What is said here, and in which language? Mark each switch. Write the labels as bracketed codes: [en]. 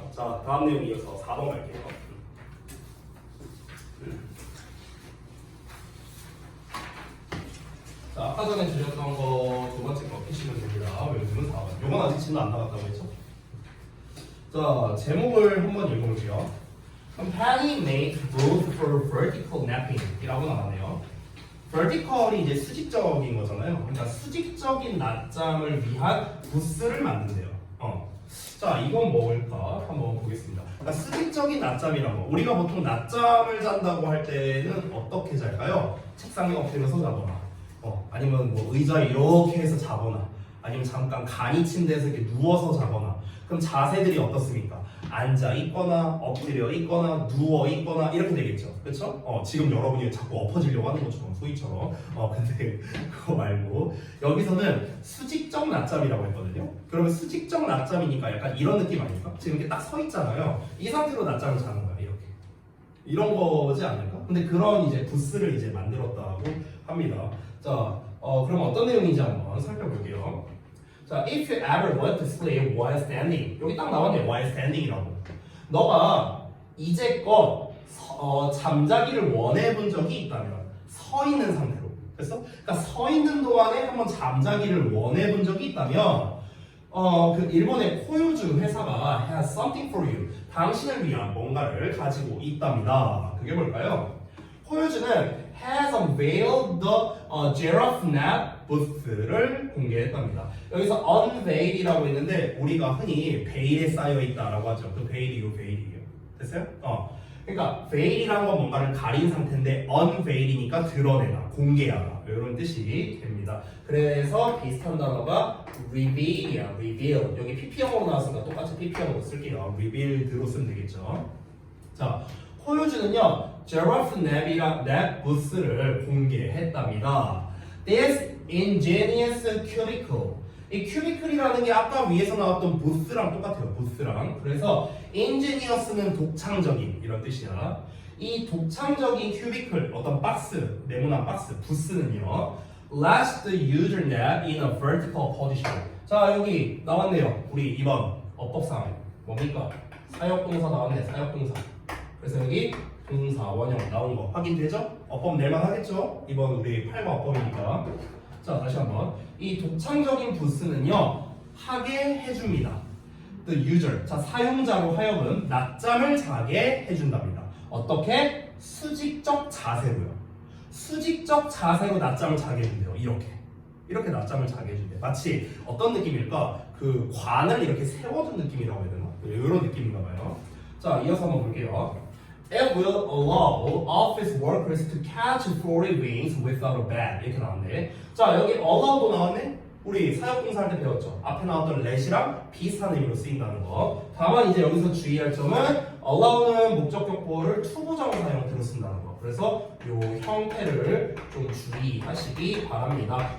[ko] 자, 다음 내용 이어서 4번 갈게요. 자, 아까 전에 드렸던 거 두 번째 거 피시면 됩니다. 외우면 4번. 요건 아직 진도 안 나갔다고 했죠? 자, 제목을 한번 읽어볼게요. [en] Company made rules for vertical napping [ko] 이라고 나왔네요. vertical이 이제 수직적인 거잖아요. 그러니까 수직적인 낮잠을 위한 부스를 만든대요. 자, 이건 뭘까? 한번 보겠습니다. 그러니까 수직적인 낮잠이란 거. 우리가 보통 낮잠을 잔다고 할 때는 어떻게 잘까요? 책상에 엎드려서 자거나, 아니면 뭐 의자에 이렇게 해서 자거나, 아니면 잠깐 간이 친 데서 이렇게 누워서 자거나. 그럼 자세들이 어떻습니까? 앉아 있거나 엎드려 있거나 누워 있거나 이렇게 되겠죠. 그렇죠? 지금 여러분이 자꾸 엎어지려고 하는 것처럼 소희처럼. 근데 그거 말고 여기서는 수직적 낮잠이라고 했거든요. 그러면 수직적 낮잠이니까 약간 이런 느낌 아닙니까? 지금 이렇게 딱 서 있잖아요. 이 상태로 낮잠을 자는 거야. 이렇게. 이런 거지 않을까? 근데 그런 이제 부스를 이제 만들었다고 합니다. 자, 그럼 어떤 내용인지 한번 살펴볼게요. [en] 자, if you ever want to sleep while standing. [ko] 여기 딱 나왔네요. [en] while standing [ko] 이라고. 너가 이제껏 잠자기를 원해본 적이 있다면 서 있는 상태로. 됐어? 그러니까 서 있는 동안에 한번 잠자기를 원해본 적이 있다면 그 일본의 코요주 회사가 [en] has something for you. [ko] 당신을 위한 뭔가를 가지고 있답니다. 그게 뭘까요? 코요주는 [en] has unveiled the giraffe nap booth [ko] 를 공개했답니다. 여기서 unveil이라고 했는데 우리가 흔히 베일에 쌓여 있다라고 하죠. 그 베일이 요 베일이에요. 됐어요? 그러니까 veil이란 건 뭔가를 가린 상태인데 unveil이니까 드러내다, 공개하다 이런 뜻이 됩니다. 그래서 비슷한 단어가 reveal이야, reveal. 여기 PP형으로 나왔으니까 똑같이 PP형으로 쓸게요. revealed로 쓰면 되겠죠. 자, 코요주는요, giraffe nap booth를 공개했답니다. [en] This ingenious cubicle. [ko] 이 cubicle이라는 게 아까 위에서 나왔던 booth랑 똑같아요. booth랑. 그래서 ingenious는 독창적인 이런 뜻이야. 이 독창적인 cubicle, 어떤 박스, 네모난 박스, 부스는요, [en] lets the user nap in a vertical position. [ko] 자, 여기 나왔네요. 우리 2번 어법상 뭡니까? 사역동사 나왔네. 사역동사. 그래서 여기 동사 원형 나온 거 확인되죠? 어법 낼만 하겠죠? 이번 우리 8번 어법이니까. 자, 다시 한번. 이 독창적인 부스는요, 하게 해줍니다. [en] The user. [ko] 자, 사용자로 하여금 낮잠을 자게 해준답니다. 어떻게? 수직적 자세로요. 수직적 자세로 낮잠을 자게 해준대요. 이렇게 낮잠을 자게 해준대요. 마치 어떤 느낌일까? 그 관을 이렇게 세워둔 느낌이라고 해야 되나? 이런 느낌인가 봐요. 자, 이어서 한번 볼게요. [en] It will allow office workers to catch floating wings without a bed. [ko] 이렇게 나왔네. 자, 여기 allow도 나왔네. 우리 사역동사 할 때 배웠죠. 앞에 나왔던 let이랑 비슷한 의미로 쓰인다는 거. 다만 이제 여기서 주의할 점은 allow는 목적격보를 투부정사 형태로 쓴다는 거. 그래서 요 형태를 좀 주의하시기 바랍니다.